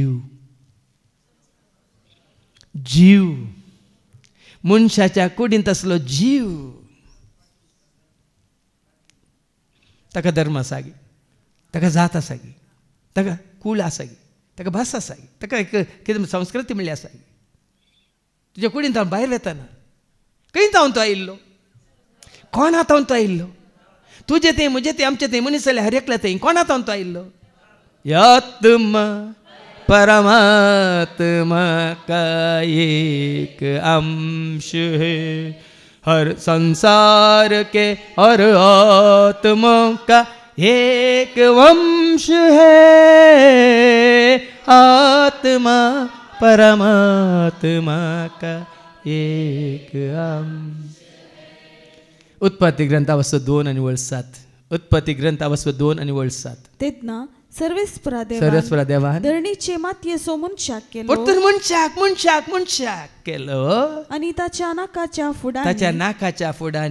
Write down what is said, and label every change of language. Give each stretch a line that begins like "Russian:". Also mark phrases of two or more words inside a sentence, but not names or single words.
Konkani: जीव मनशाच्या कुडींत असलो जीव ताका धर्म आसा गी ताका जात आसा गी ताका कुळ आसा गी ताका भास आसा गी ताका एक कितें संस्कृती म्हणली आसा गी तुज्या कुडींत हांव भायर वेताना खंय तावन तो आयिल्लो कोणा तावन तो आयिल्लो तुजें तें म्हजें तें आमचें तें मनीस जाल्यार हर एकल्या तें कोणा तावन तो आयिल्लो आत्मा
Hindi: परमात्मा का एक अंश है हर संसार के हर आत्मा का एक वंश है, आत्मा परमात्मा का एक अंश.
Konkani: उत्पत्ती ग्रंथावस्व 2 आणि वळ 7. उत्पत्ती ग्रंथावस्व 2 आणि वळ 7. तेतना सर्वेस्परा देवान धरणीचे मातयेचो मनशाक केलो. परतून मनशाक केलो आणि ताच्या नाकाच्या फुडांनी